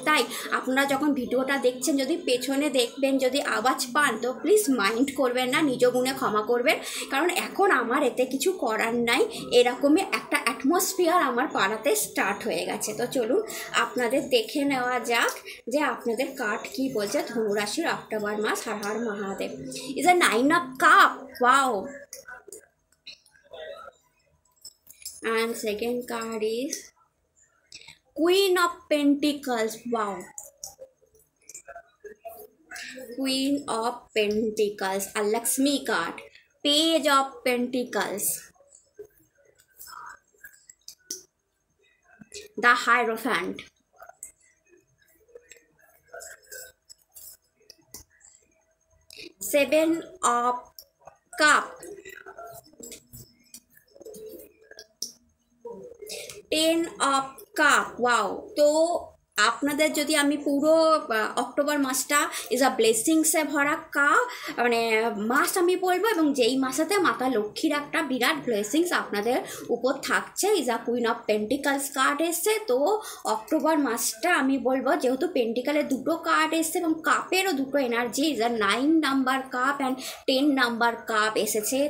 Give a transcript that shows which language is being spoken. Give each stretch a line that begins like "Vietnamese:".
Bangla: তাই আপনারা যখন ভিডিওটা দেখছেন, যদি পেছনে দেখবেন যদি আওয়াজ পান তো প্লিজ মাইন্ড করবেন না, নিজ গুণে ক্ষমা করবেন, কারণ এখন আমার এতে কিছু করার নাই। এরকমই একটা অ্যাটমসফিয়ার আমার পাড়াতে স্টার্ট হয়ে গেছে। তো চলুন আপনাদের দেখে নেওয়া যাক যে আপনাদের কার্ড কী বলছে। ধনুরাশির October mass, Har Har Mahadev.
English: Is a 9 of cup, wow. And second card is Queen of Pentacles, wow. Queen of Pentacles, a Lakshmi card. Page of Pentacles, the Hierophant, Seven of Cup, 10 of Cup, wow.
Bangla: তো আপনাদের যদি আমি পুরো October মাসটা is a ব্লেসিংসে ভরা মানে মাস আমি বলবো, এবং যেই মাসেতে মাতা লক্ষ্মীর একটা বিরাট ব্লেসিংস আপনাদের উপর থাকছে।
English: is a queen of pentacles
Bangla: card এসছে। তো অক্টোবর মাসটা আমি বলবো, যেহেতু পেন্টিকালের দুটো কার্ড এসছে এবং কাপেরও দুটো energy,
English: is a 9 number cup
Bangla: and 10 number cup এসেছে।